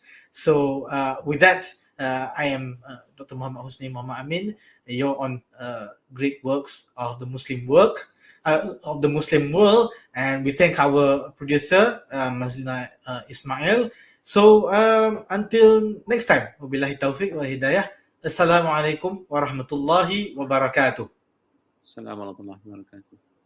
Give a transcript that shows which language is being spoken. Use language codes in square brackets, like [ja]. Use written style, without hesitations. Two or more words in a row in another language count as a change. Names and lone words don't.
[en] So with that, I am Dr. Muhammad Husni Mohd Amin. You're on great works of the Muslim of the Muslim world, and we thank our producer Mazlina Ismail. So until next time, [ar] وبالله التوفيق والهداية. السلام عليكم ورحمة الله وبركاته. السلام عليكم ورحمة الله وبركاته.